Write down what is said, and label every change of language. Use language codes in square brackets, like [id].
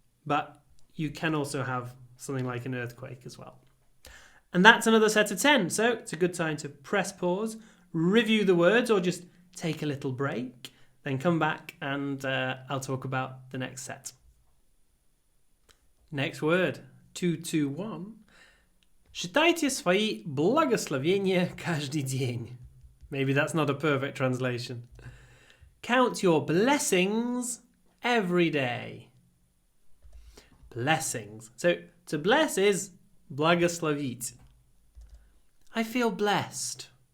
[en] But you can also have something like an earthquake as well. And that's another set of 10. So it's a good time to press pause, review the words, or just take a little break. Then come back and I'll talk about the next set. Next word. 221. [ru] Считайте свои благословения каждый день. [en] Maybe that's not a perfect translation. Count your blessings every day. Blessings. So to bless is благословить. I feel blessed.